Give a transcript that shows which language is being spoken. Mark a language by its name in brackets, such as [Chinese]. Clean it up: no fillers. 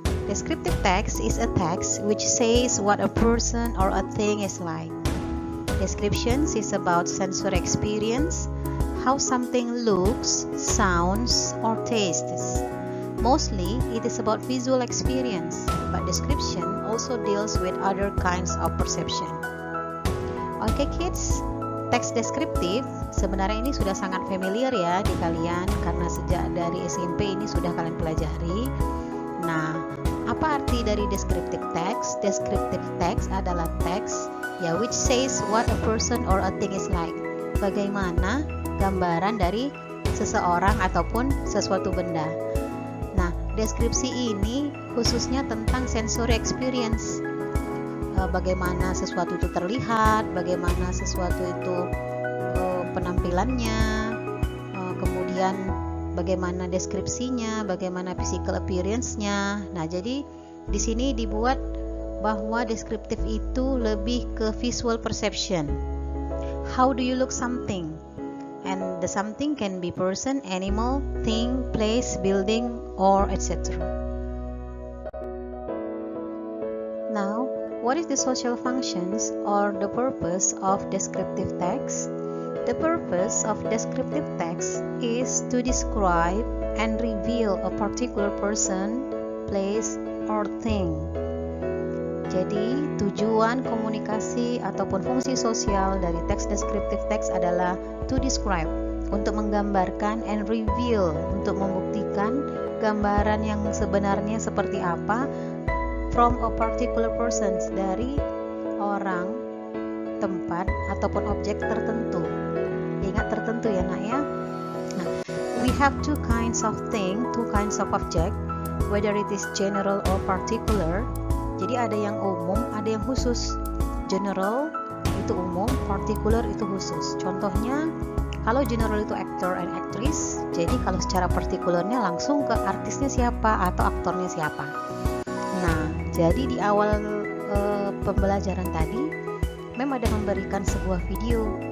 [English] Descriptive text is a text which says what a person or a thing is like. Descriptions is about sensory experience, how something looks, sounds, or tastes. Mostly, it is about visual experience, but description also deals with other kinds of perception. [Indonesian] Okay kids, teks deskriptif sebenarnya ini sudah sangat familiar ya di kalian karena sejak dari SMP ini sudah kalian pelajari. Nah, apa arti dari descriptive text? Descriptive text adalah teks ya [English] which says what a person or a thing is like. [Indonesian] Bagaimana gambaran dari seseorang ataupun sesuatu benda. Nah, deskripsi ini khususnya tentang sensory experience. Bagaimana sesuatu itu terlihat, bagaimana sesuatu itu penampilannya, kemudian bagaimana deskripsinya, bagaimana physical appearance-nya. Nah, jadi di sini dibuat bahwa deskriptif itu lebih ke visual perception. [English] How do you look something? And the something can be person, animal, thing, place, building, or etc. Now, what is the social functions or the purpose of descriptive text? The purpose of descriptive text is to describe and reveal a particular person, place, or thing. [Indonesian] Jadi, tujuan komunikasi ataupun fungsi sosial dari teks deskriptif teks adalah [English] to describe, [Indonesian] untuk menggambarkan, [English] and reveal, [Indonesian] untuk membuktikan gambaran yang sebenarnya seperti apa [English] from a particular person, [Indonesian] dari orang, tempat, ataupun objek tertentu. Ingat tertentu ya nak ya. [English] Nah, we have two kinds of thing, two kinds of object, whether it is general or particular. [Indonesian] Jadi ada yang umum, ada yang khusus. General itu umum, particular itu khusus. Contohnya, kalau general itu [English] actor and actress, [Indonesian] jadi kalau secara partikularnya langsung ke artisnya siapa atau aktornya siapa. Nah, jadi di awal pembelajaran tadi, Mem ada memberikan sebuah video.